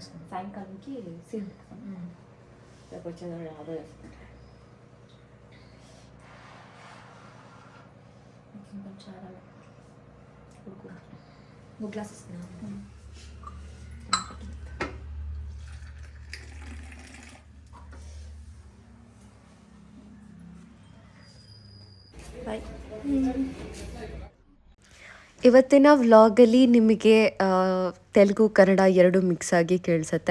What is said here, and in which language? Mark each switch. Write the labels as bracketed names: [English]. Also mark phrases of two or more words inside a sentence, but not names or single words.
[Telugu] సాయంకాలంకి సీన్ రేపు వచ్చేటప్పుడు అదో వేసుకుంటా. కొంచెం చాలా ఉడుకుంటున్నా. [English] 2 గ్లాసెస్ ಬಾಯ್. [Kannada] ಇವತ್ತಿನ ವ್ಲಾಗಲ್ಲಿ ನಿಮಗೆ ತೆಲುಗು ಕನ್ನಡ ಎರಡು ಮಿಕ್ಸ್ ಆಗಿ ಕೇಳಿಸುತ್ತೆ.